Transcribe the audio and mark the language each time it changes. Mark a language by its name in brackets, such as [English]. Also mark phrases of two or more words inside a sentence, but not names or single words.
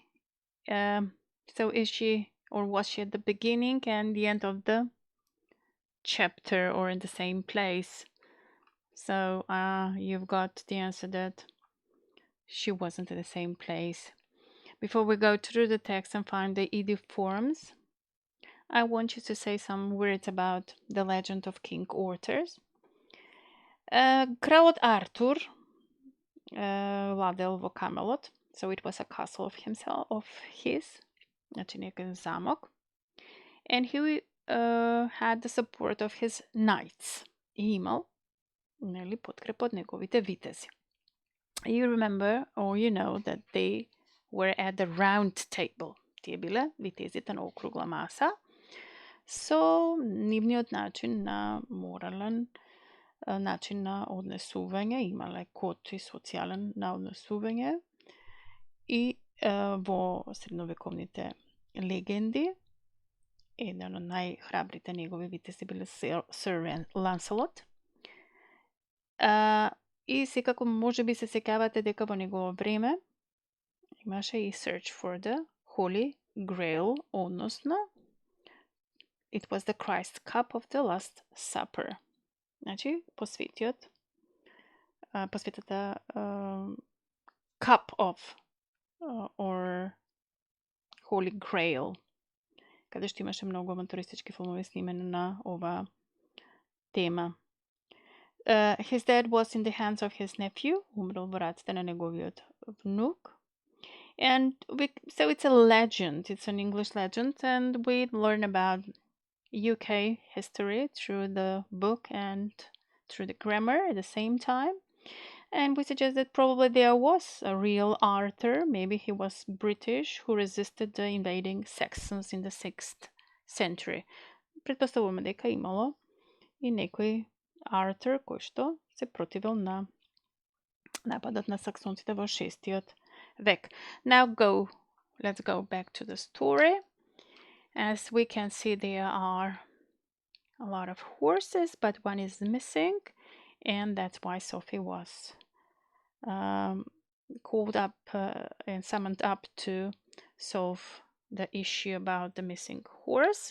[English] So is she, or was she at the beginning and the end of the chapter, or in the same place? So you've got the answer that she wasn't at the same place. Before we go through the text and find the idiom forms, I want you to say some words about the legend of King Arthur. [Macedonian] Кралот Артур владел во [English] Camelot, so it was a castle of his, [Serbian] znači neki zamok, [English] and he had the support of his knights. [Macedonian] И имал, нели, подкрепа од неговите витези. [English] You remember, or you know, that they were at the round table. [Macedonian] Тие биле витезите на округла маса, со нивниот начин на морален начин на однесување, имале код и социјален на однесување, и во средновековните легенди еден од најхрабрите негови витези биле Сир Ланселот. И секако може би се сеќавате дека во негово време имаше и [English] Search for the Holy Grail, [Macedonian] односно [English] it was the Christ cup of the Last Supper. [Macedonian] Значи, посветата [English] cup of or Holy Grail, [Macedonian] каде што имаше многу авантуристички филмови снимени на ова тема. [English] His death was in the hands of his nephew, [Macedonian] умрел во раците на неговиот внук. [English] And so it's a legend, it's an English legend, and we learn about UK history through the book and through the grammar at the same time. And we suggest that probably there was a real Arthur, maybe he was British, who resisted the invading Saxons in the 6th century. [Macedonian] Предпоставуваме дека имало и некој Arthur кој што се противил на нападот на саксонците во 6 век. [English] Now let's go back to the story. As we can see, there are a lot of horses, but one is missing, and that's why Sophie was called up and summoned up to solve the issue about the missing horse.